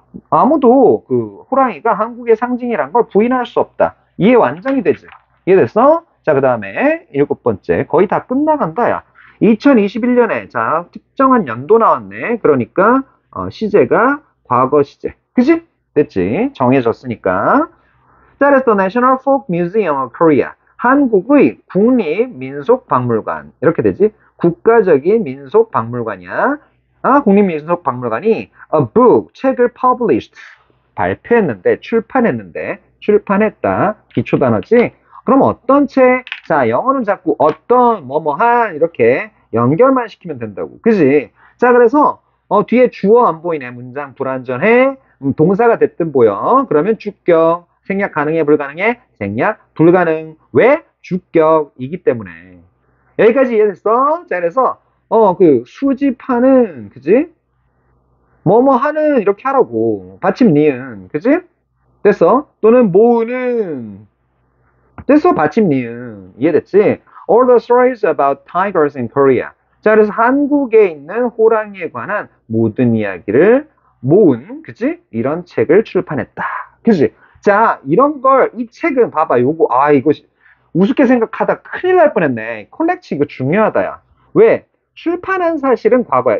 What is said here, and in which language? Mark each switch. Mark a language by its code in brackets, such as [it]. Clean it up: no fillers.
[ko] 아무도 그 호랑이가 한국의 상징이란 걸 부인할 수 없다. 이해 완전히 되지? 이해됐어? 자, 그 다음에 7번째. 거의 다 끝나간다, 야. 2021년에, 자, 특정한 연도 나왔네. 그러니까, 시제가 과거 시제. 그지? 됐지? 정해졌으니까. 자, 그래서 National Folk Museum of Korea. 한국의 국립민속박물관. 이렇게 되지? 국가적인 민속박물관이야. 국립민속박물관이 [en] a book, [ko] 책을 published. 발표했는데, 출판했다. 기초단어지? 그럼 어떤 책? 자, 영어는 자꾸 어떤, 뭐뭐한, 이렇게 연결만 시키면 된다고. 그지? 자, 그래서, 뒤에 주어 안 보이네. 문장 불완전해. 동사가 됐든 보여. 그러면 주격. 생략 가능해, 불가능해? 생략 불가능. 왜? 주격이기 때문에. 여기까지 이해됐어? 자, 그래서, 그, 수집하는, 그지? 뭐뭐 하는, 이렇게 하라고. 받침 니은, 그지? 됐어? 또는 모으는, 됐어? 받침 니은. 이해됐지? [en] All the stories about tigers in Korea. [ko] 자, 그래서 한국에 있는 호랑이에 관한 모든 이야기를 모은, 그지? 이런 책을 출판했다. 그지? 자, 이런 걸, 이 책은 봐봐. 이거 우습게 생각하다 큰일 날 뻔했네. 콜렉트 이거 중요하다, 야. 왜? 출판한 사실은 과거야.